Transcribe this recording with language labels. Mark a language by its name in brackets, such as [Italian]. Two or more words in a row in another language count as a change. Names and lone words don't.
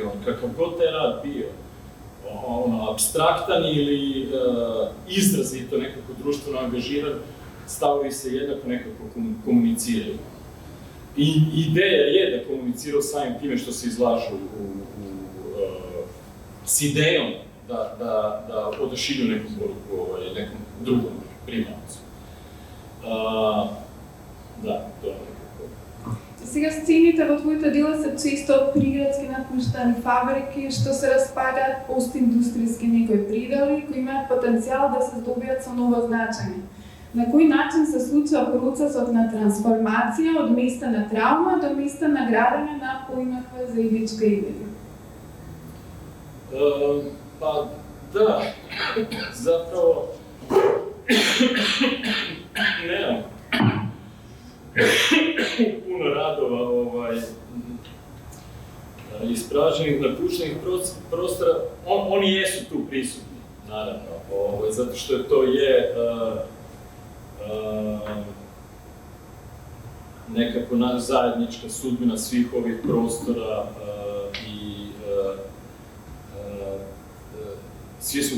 [Croatian] Kakav god taj rad bio, apstraktan ili izrazito nekako društveno angažiran, stavovi se jednako nekako komuniciraju. I ideja je da komuniciraju samim time što se izlažu s idejom da odašilju neku poruku nekom drugom primalcu. [Macedonian] Да, тоа е некако. Сега сцените во твоите дела се често приградски напуштани фабрики што се распадаат, постиндустријски некои придали кои имаат потенцијал да се здобијат со ново значење. На кој начин се случува процесот на трансформација од места на траума до места на градење на поинаква заедничка идеја? [Croatian] Pa da, zapravo nemam puno radova ispražnjenih, napuštenih prostora, oni jesu tu prisutni, naravno, zato što to je nekako zajednička sudbina svih ovih prostora i svi smo